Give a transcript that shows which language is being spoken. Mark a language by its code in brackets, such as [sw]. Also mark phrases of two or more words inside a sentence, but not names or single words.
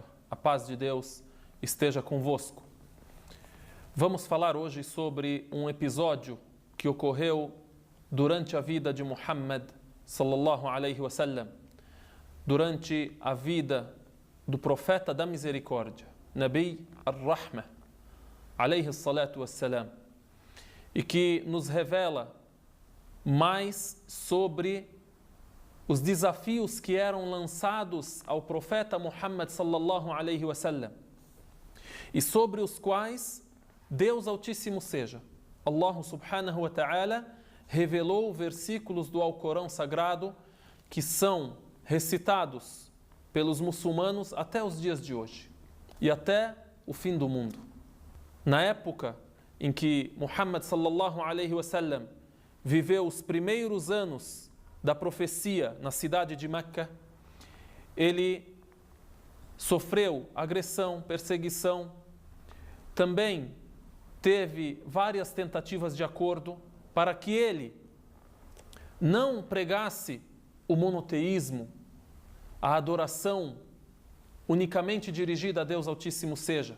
[pt] A paz de Deus esteja convosco. Vamos falar hoje sobre um episódio que ocorreu durante a vida de Muhammad [ar] صلى الله عليه وسلم, [pt] durante a vida do profeta da misericórdia, [ar] نبي الرحمة عليه الصلاة والسلام, [pt] e que nos revela mais sobre os desafios que eram lançados ao profeta Muhammad [ar] صلى الله عليه وسلم [pt] e sobre os quais Deus Altíssimo seja, [ar] الله سبحانه وتعالى, [pt] revelou versículos do Alcorão Sagrado que são recitados pelos muçulmanos até os dias de hoje e até o fim do mundo. Na época em que Muhammad [ar] صلى الله عليه وسلم [pt] viveu os primeiros anos da profecia na cidade de Meca, ele sofreu agressão, perseguição, também teve várias tentativas de acordo para que ele não pregasse o monoteísmo, a adoração unicamente dirigida a Deus Altíssimo seja.